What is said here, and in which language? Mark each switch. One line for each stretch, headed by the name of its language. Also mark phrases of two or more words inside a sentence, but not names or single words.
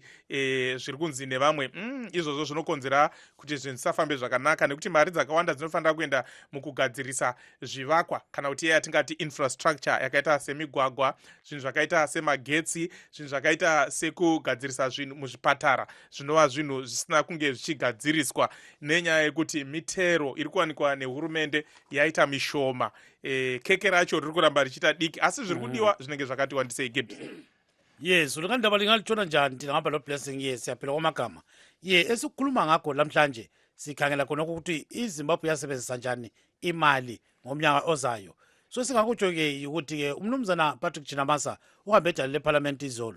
Shona: zviri kunzi nevamwe izvozvo zvinokonzera kuti zvinhu zvisafambe zvakanaka, nekuti mari dzakawanda dzinofanira kuenda mukugadzirisa zvivakwa, kana kuti yatingati infrastructure yakaita semigwagwa, zvinhu zvakaita semagetsi, zvinhu zvakaita sekugadzirisa zvinhu muzvipatara, zvinova zvinhu zvisina kunge zvichigadziriswa nenyaya yekuti mitero iri kuwanikwa nehurumende yaita mishoma. Keke racho riri kuramba richiita diki, asi zviri kudiwa zvinenge zvakati wandisei Gibbs.
North Ndebele: Yes, ulingandaba lingalitshona njani ndingahamba lo blessing. Yes, siyaphila kwamagama. Esikhuluma ngakho lamhlanje sikhangela khona ukuthi iZimbabwe yasebenzisa njani imali ngomnyaka ozayo. So singakutsho ke ukuthi ke umnumzana Patrick Chinamasa uhambe edale leParliament izolo.